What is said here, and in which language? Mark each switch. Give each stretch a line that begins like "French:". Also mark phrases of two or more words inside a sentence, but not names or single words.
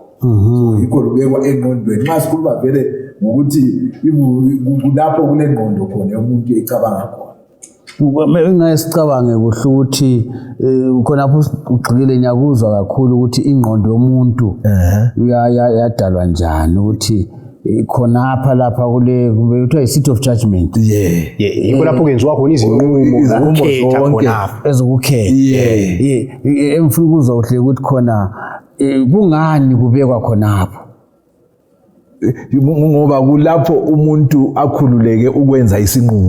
North Ndebele: So yikho lubekwa engqondweni. Nxa sikhuluma vele ngokuthi kulapho kunengqondo khona umuntu ecabanga khona. Engasicabange kuhle ukuthi khonapho ugxile nyakuzwa kakhulu ukuthi ingqondo yomuntu yadalwa njani ukuthi khonapha lapha kule kuthiwa i-
English: seat of judgment.
North Ndebele: Yikho lapho kwenziwa khona izinqumo zonke ezokukhetha. Emfuna ukuzwa kuhle ukuthi khona kungani kubekwa khonapho. Ngoba kulapho umuntu akhululeke ukwenza isinqumo